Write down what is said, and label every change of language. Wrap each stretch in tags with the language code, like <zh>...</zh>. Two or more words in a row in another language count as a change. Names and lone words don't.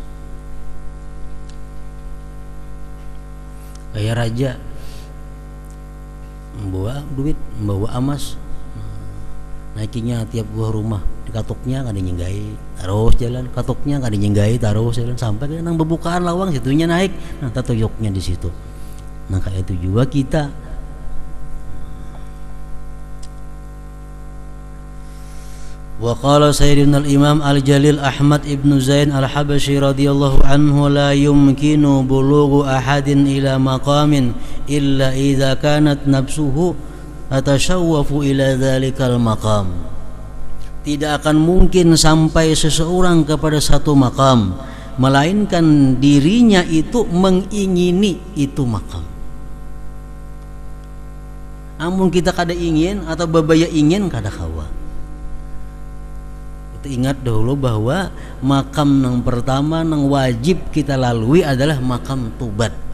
<bjn>Kayak raja membawa duit, membawa emas, naikinya tiap buah rumah, di katuknya kada nyenggai, terus jalan, katuknya kada nyenggai, terus jalan sampai ke nang bebukaan lawang situnya naik, nah tatuyuknya di situ. Nah kayak itu juga kita.</bjn> <ar>وقال سيدنا الإمام الجليل أحمد بن زين الحبشي رضي الله عنه، لا يمكن بلوغ أحد إلى مقام إلا إذا كانت نفسه تتشوف إلى ذلك المقام.</ar> <id>Tidak akan mungkin sampai seseorang kepada satu makam melainkan dirinya itu mengingini itu makam.</id> <bjn>Amun kita kada ingin atau babaya ingin, kada kawa.</bjn> <id>Kita ingat dahulu bahwa makam yang pertama yang wajib kita lalui adalah makam tubat.</id>